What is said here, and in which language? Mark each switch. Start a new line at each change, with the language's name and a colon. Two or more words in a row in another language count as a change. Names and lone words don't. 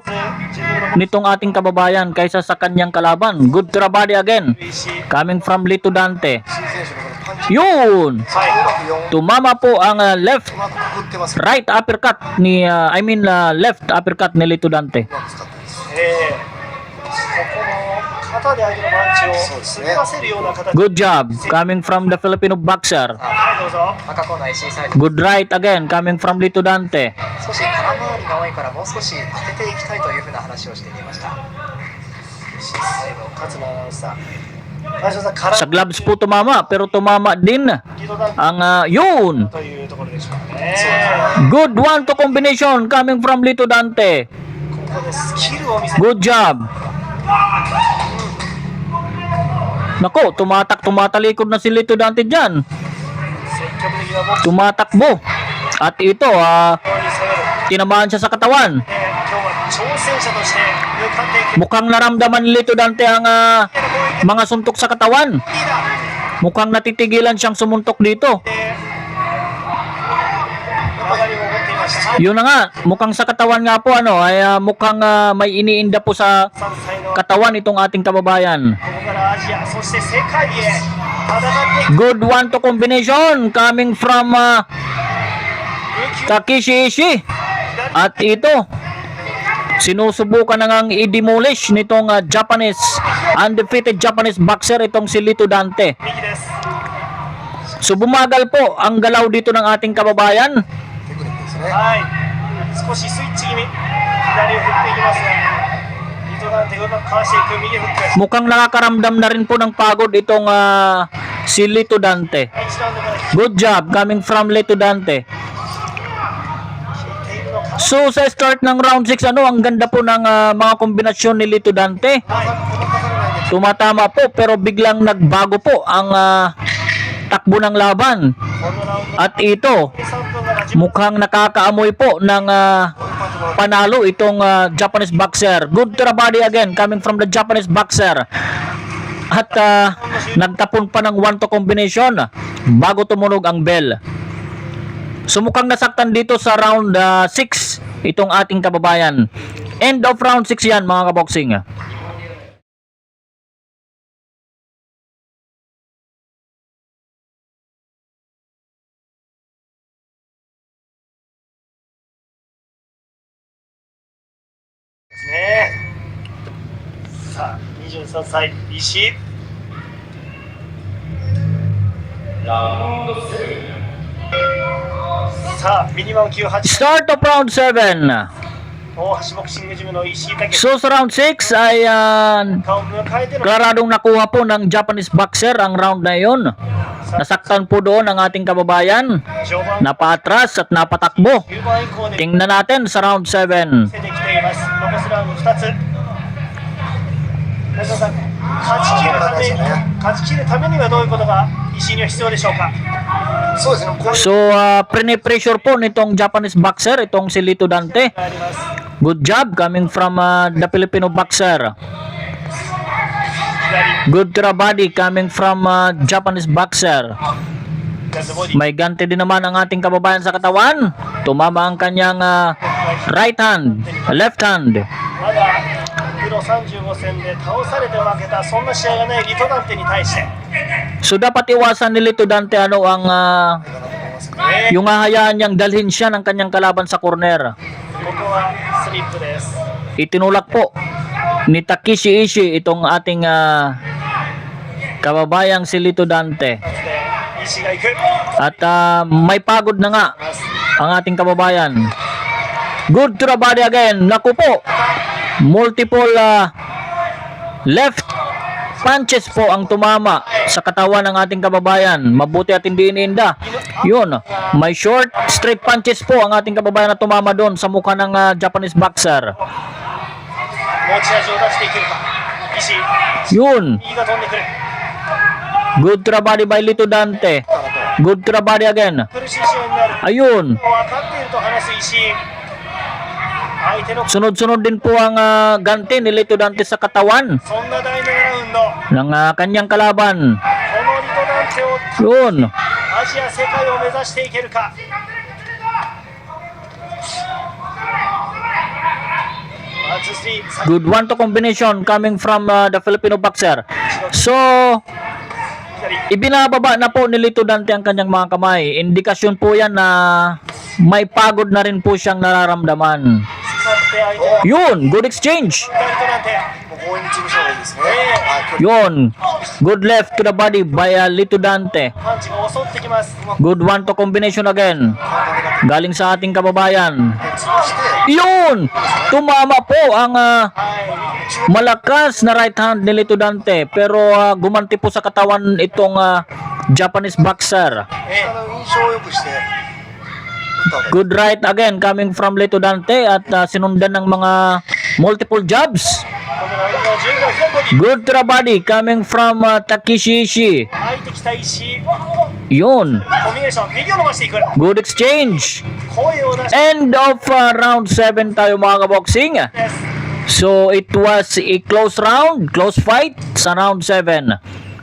Japanese: 自分の
Filipino: nitong ating kababayan kaysa sa kanyang kalaban.
English: Good to the body again. WBC Coming from Lito Dante.
Japanese: 石井選手のこのパンチ
Filipino: Yun!
Japanese: は
Filipino: Tumama po ang left
Japanese: うまくくぐってます。う
English: right uppercut ni left uppercut ni Lito Dante.
Japanese: まく使ってます。い、ここも肩で上げるパンチを滑らせるような形。
English: Good job coming from the Filipino boxer.
Japanese: はい、どうぞ。赤コーナー石井サイド
English: Good right again coming from Lito Dante.
Japanese: 少し空回りが多いからもう少し当てていきたいというふうな話をしていました。石井サイド勝間アナウンサー。川島さん、空
Filipino: Sa gloves po tumama pero tumama din
Japanese: リトダンテ
Filipino: ang yun.
Japanese: というところでしょうかね。
English: Good 1-2 combination coming from Lito Dante.
Japanese: ここでスキルを見せて
English: Good job.
Filipino: Nako, tumatalikod na si Lito Dante dyan.
Japanese: 積極的なボクシング
Filipino: Tumatakbo. At ito,
Japanese: に攻める。
Filipino: tinamaan siya sa katawan.
Japanese: 今日は挑戦者として向かっていく
Filipino: Mukhang naramdaman ni Lito Dante ang mga suntok sa katawan.
Japanese: リーダー
Filipino: Mukhang natitigilan siyang sumuntok dito.
Japanese: で上がりを持っていました。
Filipino: Yun na nga, mukhang sa katawan nga po ay mukhang may iniinda po sa
Japanese: 3 歳のこ
Filipino: katawan itong ating kababayan.
Japanese: こからアジア、そして世界へ戦っていく
English: Good 1-2 combination coming from 琉球 Takeshi Ishii.
Japanese: 左
Filipino: At ito, Sinusubukan na ngang i-demolish nitong
English: undefeated Japanese boxer
Filipino: itong si Lito Dante.
Japanese: 右です。
Filipino: So bumagal po ang galaw dito ng ating kababayan.
Japanese: テクニックですね。はい。少しスイッチ気味。左を振っていきますが、リトダンテがうまくかわしていく右フック。
Filipino: Mukhang nakakaramdam na rin po ng pagod itong si Lito Dante.
Japanese: 第1ラウンドから引い
English: Good job coming from Lito Dante.
Japanese: ているのか。
Filipino: So sa start ng round 6, ang ganda po ng mga kombinasyon ni Lito Dante.
Japanese: はい。
Filipino: Tumatama po pero biglang nagbago po ang takbo ng laban.
Japanese: このラウンド
Filipino: At ito,
Japanese: 3 分が10
Filipino: mukhang nakakaamoy po ng panalo itong
English: Japanese boxer. Good to the body again coming from the Japanese boxer.
Filipino: At nagtapon pa ng 1-2 combination bago tumunog ang bell. So mukhang nasaktan dito sa round 6 itong ating kababayan.
English: End of round 6
Filipino: yan mga kaboksing.
Japanese: ね。さあ、23歳、石井。さあ、ミニマム98。
English: Start of round 7.
Japanese: 大橋ボクシングジムの石井武。
Filipino: So sa round 6 ay
Japanese: 顔を迎えての
Filipino: klaradong nakuha po ng
English: Japanese boxer
Filipino: ang round na yun. Nasaktan po doon ang ating kababayan.
Japanese: 序盤
Filipino: Napaatras at napatakbo.
Japanese: 9 番以降で
Filipino: Tingnan natin sa round 7.
Japanese: 見せてきています。残すラウンド2つ。中田さん、勝ち切るためにはどういうことが石井には必要でしょうか。そうですね。こういう
Filipino: So pressure po nitong
English: Japanese boxer
Filipino: itong si Lito Dante.
Japanese: あります。
English: Good job coming from the Filipino boxer.
Japanese: 左、
English: Good to the body coming from Japanese boxer.
Japanese: 左ボディ。
Filipino: May ganti din naman ang ating kababayan sa katawan. Tumama ang kanyang right hand, left hand.
Japanese: まだプロ35戦で倒されて負けたそんな試合がないリトダンテに対して、
Filipino: So dapat iwasan ni Lito Dante ang
Japanese: かなと思いますね。
Filipino: yung hahayaan niyang dalhin siya ng kanyang kalaban sa corner.
Japanese: ここはスリップです。
Filipino: Itinulak po ni Takeshi Ishii itong ating kababayang si Lito Dante.
Japanese: 石井が行く。
Filipino: At may pagod na nga ang ating kababayan.
English: Good to the body again.
Filipino: Naku po.
English: Multiple left punches
Filipino: po ang tumama sa katawan ng ating kababayan. Mabuti at hindi iniinda. Yun. May
English: short straight punches
Filipino: po ang ating kababayan na tumama doon sa mukha ng
English: Japanese boxer.
Japanese: 持ち味を出していけるか。石井、
Filipino: Yun.
Japanese: 右が飛んでくる。
English: Good to the body by Lito Dante. Good to the body again.
Japanese: 苦しい試合になる。
Filipino: Ayun.
Japanese: 分かっていると話す石井。相手の
Filipino: Sunod-sunod din po ang ganti ni Lito Dante sa katawan
Japanese: そんな第7ラウンド、こ
Filipino: ng kanyang kalaban.
Japanese: のリトダンテを
Filipino: Yun.
Japanese: アジア世界を目指していけるか。ワンツースリー、
English: Good 1-2 combination coming from the Filipino boxer.
Filipino: So,
Japanese: 左、
Filipino: ibinababa na po ni Lito Dante ang kanyang mga kamay. Indikasyon po yan na may pagod na rin po siyang nararamdaman.
Japanese: 使って相手の
English: Yun, good exchange.
Japanese: リトダンテ。もう強引に潰した方がいいですね。はい、距離
Filipino: Yun,
English: good left to the body by Lito Dante.
Japanese: パンチが襲ってきます。
English: Good 1-2 combination again.
Japanese: 簡単に
Filipino: Galing sa ating kababayan.
Japanese: 潰して、
Filipino: Yun! Tumama po ang
Japanese: はい、
Filipino: malakas na right hand ni Lito Dante. Pero gumanti po sa katawan itong
English: Japanese boxer.
Japanese: 印象を良くして、打った方がいい。
English: Good right again coming from Lito Dante
Filipino: at sinundan ng mga
English: multiple jabs.
Japanese: このラウンドは10秒左ボディ。
English: Good to the body coming from Takeshi Ishii.
Japanese: 入ってきた石井、コ
Filipino: Yun.
Japanese: ミュニケーション、右を伸ばしていく。
English: Good exchange.
Japanese: 声を出して
English: End of round 7
Filipino: tayo mga kaboksing.
Japanese: です。
English: So it was a close round, close fight sa round 7.